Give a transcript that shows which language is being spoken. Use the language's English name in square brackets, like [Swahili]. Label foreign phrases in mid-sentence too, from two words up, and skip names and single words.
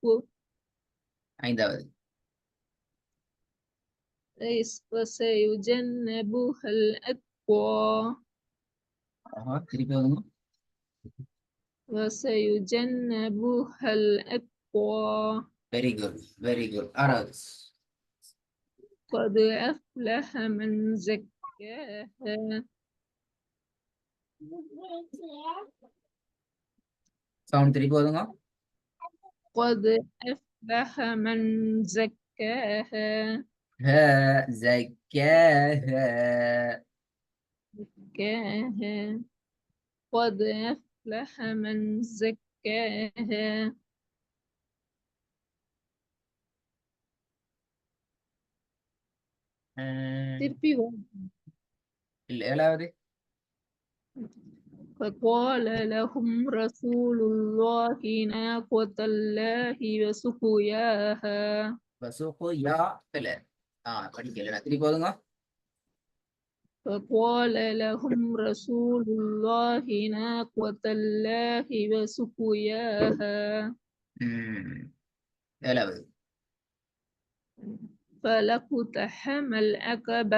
[Tamil] ஐந்தாவது [Arabic] وسيجنبها الأتقى. [Tamil] சரி போதுமா? [Arabic] وسيجنبها الأتقى. [English] very good very good. [Tamil] ஆறாவது [Arabic] قد أفلح من زكاها. [Tamil] சவுண்ட் திருப்பி போதுங்க. [Arabic] قد أفلح من زكاها. ها زكاها. زكاها. قد أفلح من زكاها. [Tamil] திருப்பி ஏழாவது [Arabic] فقال لهم رسول الله ناقة الله وسقياها. [Tamil] வசுகு யா பில. படிக்கல, திருப்பி போதுங்க. [Arabic] فقال لهم رسول الله ناقة الله وسقياها. [Tamil] ஏழாவது [Arabic] فلقتحم العقبة.